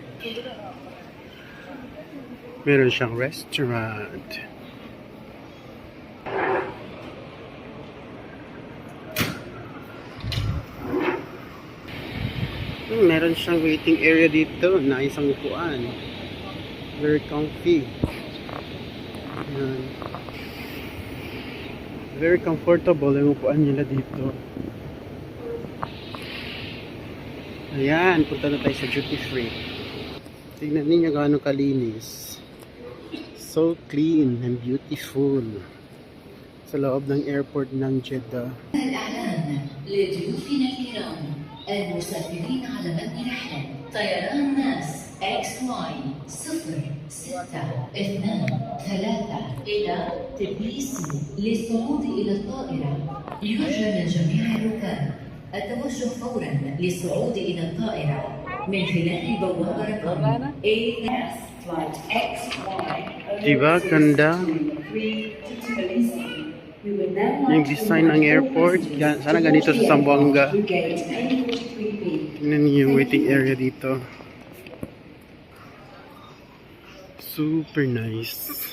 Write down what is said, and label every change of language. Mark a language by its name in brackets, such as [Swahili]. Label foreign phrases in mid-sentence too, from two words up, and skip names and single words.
[Filipino] Meron siyang restaurant. Meron siyang [English] waiting area [Filipino] dito na isang upuan. [English] Very comfy. Ayan. Very comfortable [Filipino] yung upuan nila dito. Ayan, punta na tayo sa [English] duty free. [Filipino] Tignan ninyo gaano kalinis. [English] So clean and beautiful. [Filipino] Sa loob ng airport ng Jeddah. [Arabic] لضيوفنا الكرام المسافرين على متن رحلة طيران ناس XY 0623 إلى تبليسي للصعود إلى الطائرة. يرجى من جميع الركاب التوجه فورا للصعود إلى الطائرة من خلال البوابة رقم AS Flight XY. [Filipino] Diba, ganda? Yung design ng airport, sana ganito sa Zamboanga. Tingnan niyo yung [English] waiting area [Filipino] dito. [English] Super nice.